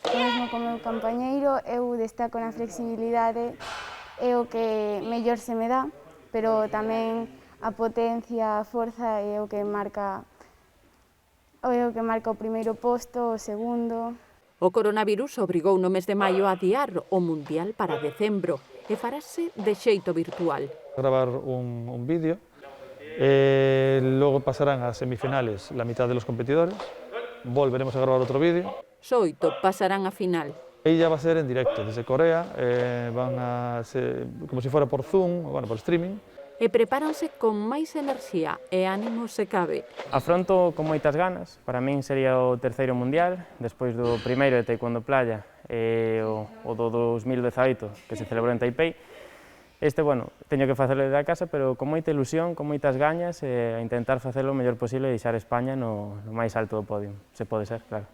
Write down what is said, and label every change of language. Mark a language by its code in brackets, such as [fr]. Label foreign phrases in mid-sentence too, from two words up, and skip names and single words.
[gl] O mesmo como o compañeiro, eu destaco na flexibilidade, é o que mellor se me dá, pero tamén a potencia, a forza é o que marca o primeiro posto, o segundo. O coronavirus obrigou no mes de maio a adiar o Mundial para decembro e farase de xeito virtual. [es] Grabar un vídeo, luego pasarán a semifinales la mitad de los competidores, volveremos a grabar otro vídeo. 8 pasarán a final. Ahí ya va a ser en directo, desde Corea, van a ser como si fuera por Zoom, bueno, por streaming. [gl] E prepáranse con máis enerxía e ánimo se cabe. Afronto con moitas ganas, para min sería o terceiro mundial, despois do primeiro de taekwondo playa e o do 2018 que se celebrou en Taipei. Bueno, teño que facelo desde a casa, pero con moita ilusión, con moitas gañas e a intentar facelo o mellor posible e deixar España no máis alto do podio, se pode ser, claro.